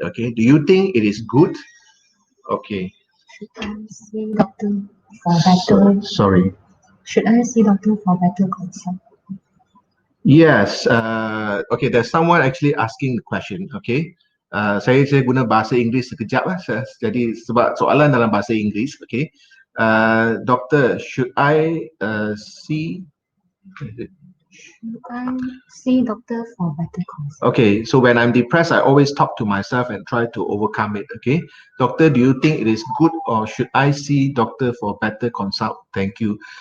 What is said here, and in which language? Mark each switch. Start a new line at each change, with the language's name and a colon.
English: Okay, do you think it is good? Okay. Should I see doctor for better? Sorry. Should I see doctor for better consult? Yes. Okay, there's someone actually asking the question.
Malay: Okay. Saya guna bahasa Inggeris sekejap lah. Jadi sebab soalan dalam bahasa Inggeris.
English: Okay. Doctor, should I see? Should I see doctor for better consult? Okay, so when I'm depressed, I always talk to myself and try to overcome it. Okay, doctor, do you think it is good or should I see doctor for better consult? Thank you.